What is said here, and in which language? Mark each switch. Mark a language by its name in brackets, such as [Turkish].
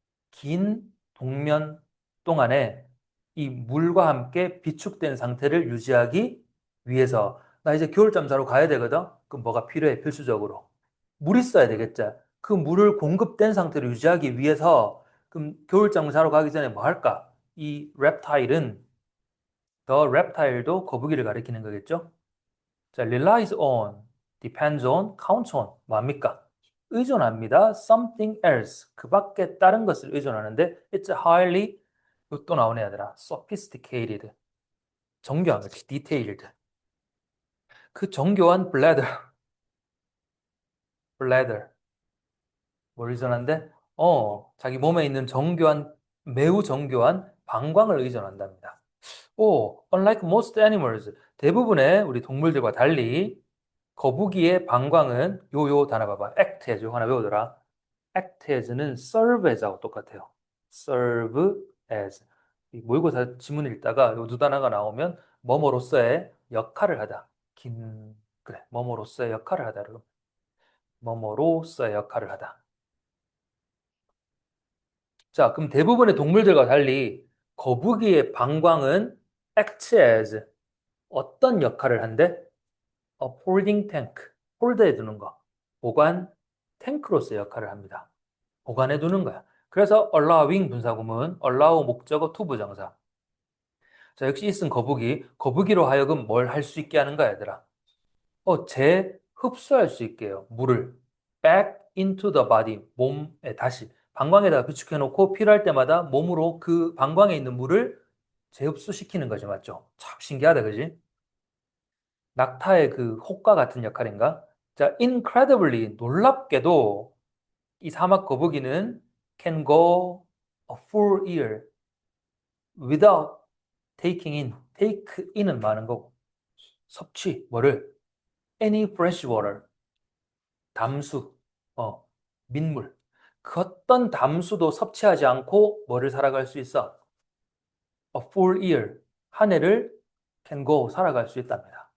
[Korean] 긴 동면 동안에 이 물과 함께 비축된 상태를 유지하기 위해서 나 이제 겨울잠 자러 가야 되거든? 그럼 뭐가 필요해? 필수적으로. 물 있어야 되겠지. 그 물을 공급된 상태로 유지하기 위해서 그럼 겨울잠 자러 가기 전에 뭐 할까? 이 reptile은 더 reptile도 거북이를 가리키는 거겠죠? 자, [English] relies on, depends on, counts on [Korean] 뭡니까? 의존합니다. something else. 그 밖에 다른 것을 의존하는데 [English] it's highly [Korean] 또 나오네 얘들아. sophisticated. 정교한 거지. detailed. 그 정교한 bladder. 뭘 의존한데? 자기 몸에 있는 정교한 매우 정교한 방광을 의존한답니다. 오, [English] unlike most animals, [Korean] 대부분의 우리 동물들과 달리 거북이의 방광은 요요 단어 봐봐. act as, 요거 하나 외우더라. act as는 serve as하고 똑같아요. serve as. 이 모의고사 지문 읽다가 요 두 단어가 나오면 뭐뭐로서의 역할을 하다. 그래, 뭐뭐로서의 역할을 하다. 뭐뭐로서의 역할을 하다. 자, 그럼 대부분의 동물들과 달리 거북이의 방광은 act as 어떤 역할을 한대? [English] A holding tank. 홀더해 두는 거. [Korean] 보관 탱크로서의 역할을 합니다. 보관해 두는 거야. 그래서 allowing 분사구문, allow 목적어 to 부정사. 자, 역시 있은 거북이. 거북이로 하여금 뭘 할 수 있게 하는 거야, 얘들아. 재흡수할 수 있게 해요. 물을. [English] back into the body. [Korean] 몸에 다시. 방광에다가 비축해 놓고 필요할 때마다 몸으로 그 방광에 있는 물을 재흡수시키는 거죠. 맞죠? 참 신기하다, 그지? 낙타의 그 혹과 같은 역할인가? 자, incredibly 놀랍게도 이 사막 거북이는 [English] can go a full year without taking in. [Korean] take in은 많은 거고 섭취 뭐를 [English] any fresh water [Korean] 담수 민물 그 어떤 담수도 섭취하지 않고 뭐를 살아갈 수 있어? [English] a full year [Korean] 한 해를 [English] can go [Korean] 살아갈 수 있답니다.